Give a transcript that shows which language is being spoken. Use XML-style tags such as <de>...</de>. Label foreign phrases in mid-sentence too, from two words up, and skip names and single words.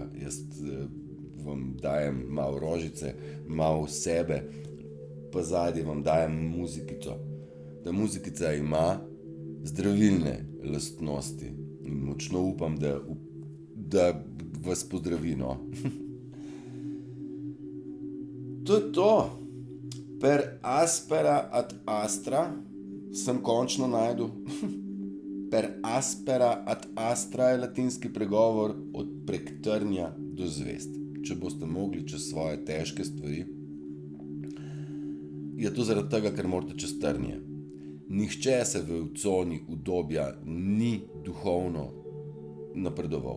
<sl>Jaz vam dajem malo rožice, malo sebe, pa zadnji vam dajem muzikico. Ta muzikica ima zdravilne lastnosti in močno upam, da vas pozdravi, no. To je to.</sl> <la>Per aspera ad astra</la> <sl>sem končno našel.</sl> <la>Per aspera ad astra</la> <sl>je latinski pregovor od prek trnja do zvezd. Če boste mogli čez svoje težke stvari, je to zaradi tega, ker morate čez trnje. Nihče se v coni udobja ni duhovno napredoval.</sl>